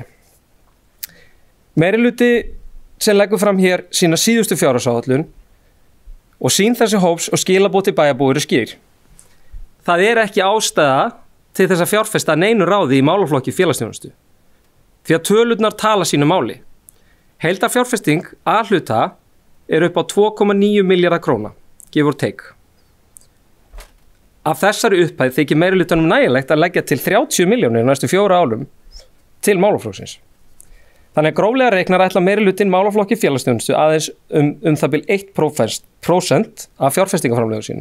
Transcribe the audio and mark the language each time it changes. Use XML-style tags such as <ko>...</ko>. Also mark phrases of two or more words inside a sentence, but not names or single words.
<is>Meirihluti sem leggur fram hér sína síðustu fjárhagsáætlun og sýn þessi hóps og skilaboð til bæjarbúa eru skýr. Það er ekki ástæða til þess að fjárfesta neinu ráði í málaflokki félagsþjónustu. Því að tölurnar tala sínu máli. Heildarfjárfesting að hluta er upp á 2,9 milljarða króna,</is> <en>give or take.</en> <is>Af þessari upphæð þykir meirihlutanum nægilegt að leggja til 30 milljónir næstu 4 árum til málaflokksins. Þannig að gróflega reiknar ætla meirihlutin málaflokki félagsþjónustu aðeins það bil 1% af fjárfestingaframlögum sínum.</is>